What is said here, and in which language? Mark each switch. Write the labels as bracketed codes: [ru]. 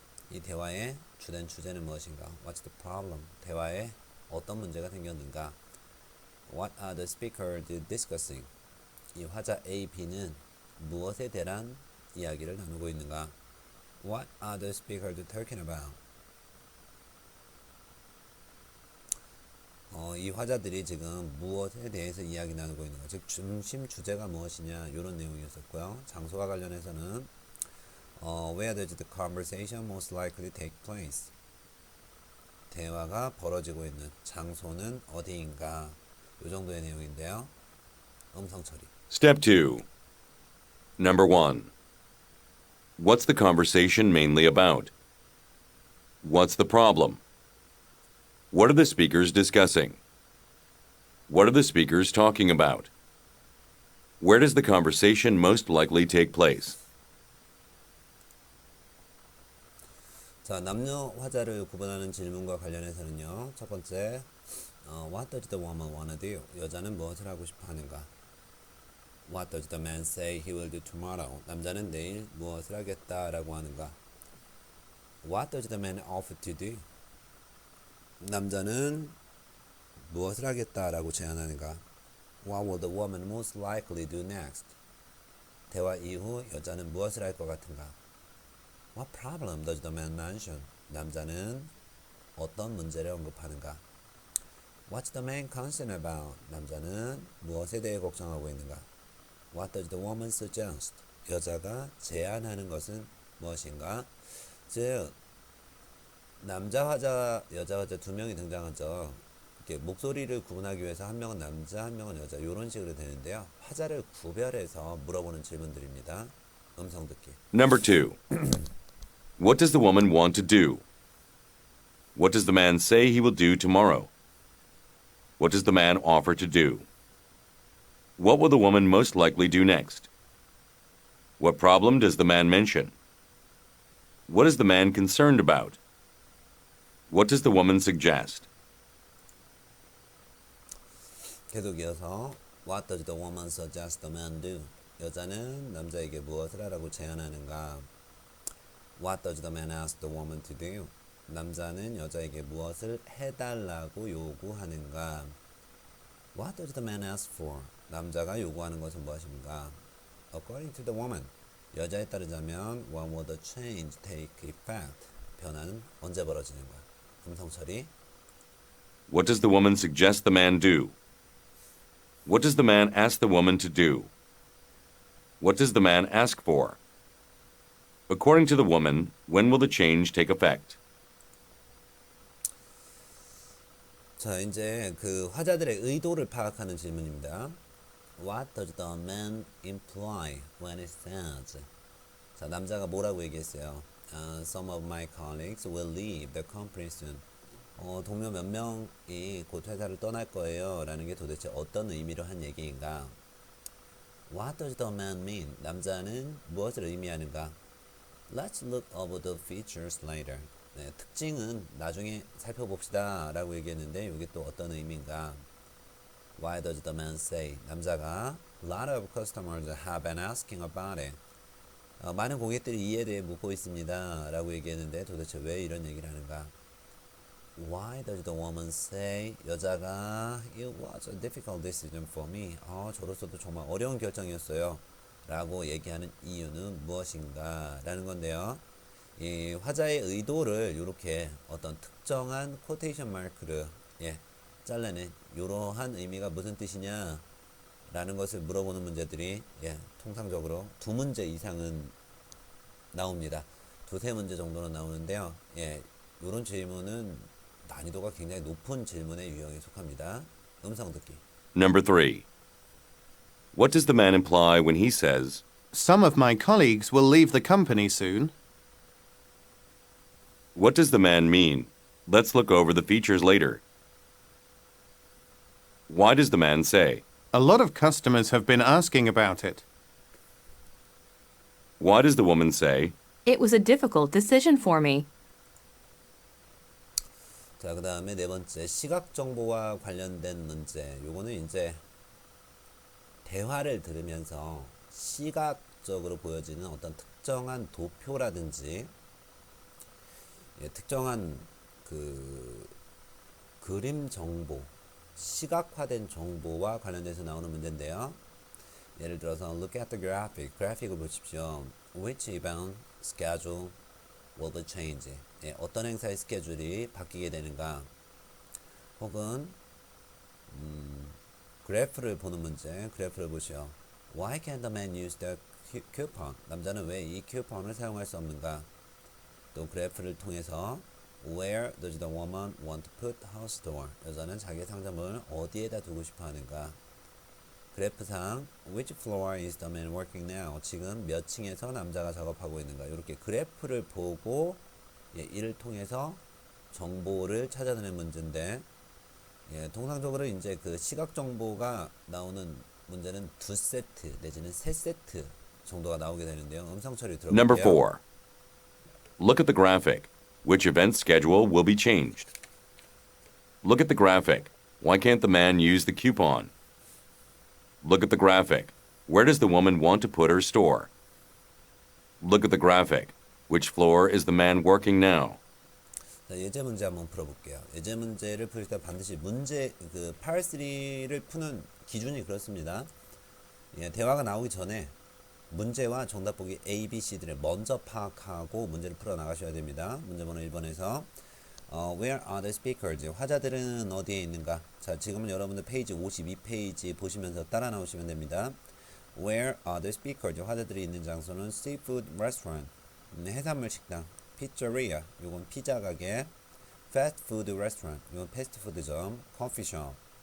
[ko] 이 대화의 주된 주제는 무엇인가? [en] What's the problem? [ko] 대화에 어떤 문제가 생겼는가? [en] What are the speakers discussing? [ko] 이 화자 A, B는 무엇에 대한 이야기를 나누고 있는가? [en] What are the speakers talking about? [ko] 이 화자들이 지금 무엇에 대해서 이야기 나누고 있는가? 즉 중심 주제가 무엇이냐? 이런 내용이었었고요. 장소와 관련해서는 [en] Where does the conversation most likely take place? [ko] 대화가 벌어지고 있는 장소는 어디인가? 이 정도의 내용인데요. 음성 처리. [en] Step 2. Number 1. What's the conversation mainly about? What's the problem? What are the speakers discussing? What are the speakers talking about? Where does the conversation most likely take place? [ko] 자, 남녀 화자를 구분하는 질문과 관련해서는요. 첫 번째, [en] What does the woman wanna do? [ko] 여자는 무엇을 하고 싶어 하는가? [en] What does the man say he will do tomorrow? [ko] 남자는 내일 무엇을 하겠다라고 하는가? [en] What does the man offer to do? [ko] 남자는 무엇을 하겠다라고 제안하는가? [en] What will the woman most likely do next? [ko] 대화 이후 여자는 무엇을 할 것 같은가? [en] What problem does the man mention? [ko] 남자는 어떤 문제를 언급하는가? [en] What's the man concerned about? [ko] 남자는 무엇에 대해 걱정하고 있는가? [en] What does the woman suggest? [ko] 여자가 제안하는 것은 무엇인가? 즉 남자 화자, 여자 화자 두 명이 등장하죠. 이렇게 목소리를 구분하기 위해서 한 명은 남자, 한 명은 여자 이런 식으로 되는데요. 화자를 구별해서 물어보는 질문들입니다. 음성 듣기. [en] Number 2. What does the woman want to do? What does the man say he will do tomorrow? What does the man offer to do? What will the woman most likely do next? What problem does the man mention? What is the man concerned about? What does the woman suggest? [ko] 계속 이어서 [en] What does the woman suggest the man do? [ko] 여자는 남자에게 무엇을 하라고 제안하는가? [en] What does the man ask the woman to do? [ko] 남자는 여자에게 무엇을 해달라고 요구하는가? [en] What does the man ask for? [ko] 남자가 요구하는 것은 무엇인가? [en] According to the woman, [ko] 여자에 따르자면 [en] when will the change take effect? [ko] 변화는 언제 벌어지는가? 음성 처리. [en] What does the woman suggest the man do? What does the man ask the woman to do? What does the man ask for? According to the woman, when will the change take effect? [ko] 자, 이제 그 화자들의 의도를 파악하는 질문입니다. [en] What does the man imply when it says? [ko] 자, 남자가 뭐라고 얘기했어요? [en] Some of my colleagues will leave the company soon. [ko] 동료 몇 명이 곧 회사를 떠날 거예요. 라는 게 도대체 어떤 의미로 한 얘기인가? [en] What does the man mean? [ko] 남자는 무엇을 의미하는가? [en] Let's look over the features later. [ko] 네, 특징은 나중에 살펴봅시다 라고 얘기했는데 이게 또 어떤 의미인가? [en] Why does the man say? [ko] 남자가 [en] A lot of customers have been asking about it. [ko] 많은 고객들이 이에 대해 묻고 있습니다 라고 얘기했는데 도대체 왜 이런 얘기를 하는가? [en] Why does the woman say? [ko] 여자가 [en] It was a difficult decision for me. [ko] 저로서도 정말 어려운 결정이었어요 라고 얘기하는 이유는 무엇인가 라는 건데요. 이 화자의 의도를 이렇게 어떤 특정한 코테이션 마크를 잘라낸 이러한 의미가 무슨 뜻이냐 라는 것을 물어보는 문제들이 통상적으로 두 문제 이상은 나옵니다. 두세 문제 정도는 나오는데요. 이런 질문은 난이도가 굉장히 높은 질문의 유형에 속합니다. 음성 듣기. [en] Number 3. What does the man imply when he says, Some of my colleagues will leave the company soon. What does the man mean? Let's look over the features later. Why does the man say? A lot of customers have been asking about it. Why does the woman say? It was a difficult decision for me. [ko] 자, 그 다음에 네 번째 시각 정보와 관련된 문제. 요거는 이제 대화를 들으면서 시각적으로 보여지는 어떤 특정한 도표라든지 특정한 그 그림 정보, 시각화된 정보와 관련돼서 나오는 문제인데요. 예를 들어서 [en] look at the graphic. [ko] 그래픽을 보십시오. [en] Which event schedule will be change? [ko] 어떤 행사의 스케줄이 바뀌게 되는가? 혹은 그래프를 보는 문제. 그래프를 보시오. [en] Why can't the man use the coupon? [ko] 남자는 왜 이 쿠폰을 사용할 수 없는가? 또 그래프를 통해서 [en] Where does the woman want to put her store? [ko] 여자는 자기 상점을 어디에다 두고 싶어 하는가? 그래프상 [en] Which floor is the man working now? [ko] 지금 몇 층에서 남자가 작업하고 있는가? 이렇게 그래프를 보고 이를 통해서 정보를 찾아내는 문제인데 예, 통상적으로 이제 그 시각 정보가 나오는 문제는 2세트 내지는 3세트 정도가 나오게 되는데요. 음성 처리 [en] Number [ko] 들어볼게요. [en] 4. Look at the graphic. Which event schedule will be changed? Look at the graphic. Why can't the man use the coupon? Look at the graphic. Where does the woman want to put her store? Look at the graphic. Which floor is the man working now? [ko] 자, 예제 문제 한번 풀어볼게요. 예제 문제를 풀 때 반드시 문제 그 Part 3를 푸는 기준이 그렇습니다. 예, 대화가 나오기 전에 문제와 정답 보기 A, B, C들을 먼저 파악하고 문제를 풀어 나가셔야 됩니다. 문제 번호 1번에서 [en] Where are the speakers? [ko] 화자들은 어디에 있는가? 자, 지금은 여러분들 페이지 52페이지 보시면서 따라 나오시면 됩니다. [en] Where are the speakers? [ko] 화자들이 있는 장소는 [en] seafood restaurant, [ko] 해산물 식당, [en] pizzeria, [ko] 요건 피자 가게, [en] fast food restaurant, [ko] 요건 패스트푸드점, [en] coffee shop.